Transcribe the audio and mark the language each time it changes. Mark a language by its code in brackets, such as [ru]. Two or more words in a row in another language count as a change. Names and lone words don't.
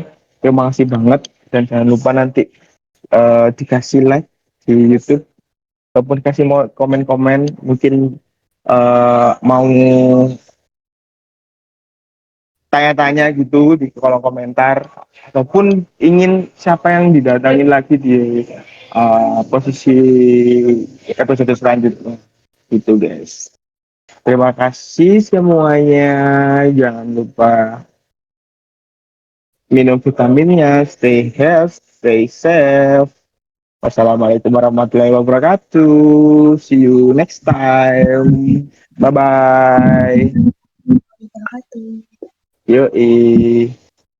[id] Terima kasih banget, dan jangan lupa nanti dikasih like di YouTube ataupun kasih mau komen-komen, mungkin mau tanya-tanya gitu di kolom komentar, ataupun ingin siapa yang didatangin lagi di posisi episode selanjutnya gitu guys. Terima kasih semuanya, jangan lupa minum vitaminnya, [en] stay healthy, stay safe. [ar] والسلام عليكم ورحمة الله وبركاته. [en] See you next time. Bye bye. [id] Yoi.